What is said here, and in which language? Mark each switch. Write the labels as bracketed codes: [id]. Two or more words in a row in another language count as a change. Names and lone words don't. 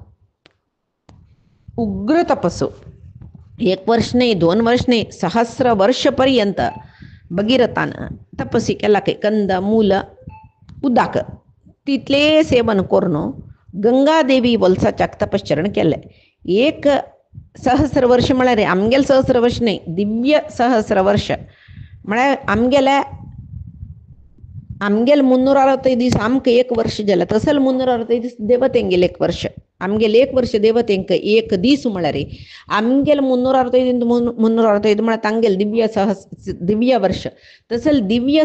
[kok] उग्र तपस्सु 1 वर्ष नाही 2 वर्ष नाही 1000 वर्षपर्यंत भगीरथानं तपस्वी केला की कंद मूल उदाक तितले सेवन करून गंगादेवी वलसाच्या तपश्चरण केले 1,000 वर्ष म्हळ्यार आमगेले 1,000 वर्ष नाही दिव्य 1,000 वर्ष म्हळ्यार आमगेले 365 दीस आमकां 1 वर्ष जालें तसल 365 दीस देवतेंगेले 1 वर्ष आमगेले 1 वर्ष देवतेंक 1 दीस म्हळ्यार आमगेले 365 म्हळ्यार तांगेले दिव्य वर्ष तसल दिव्य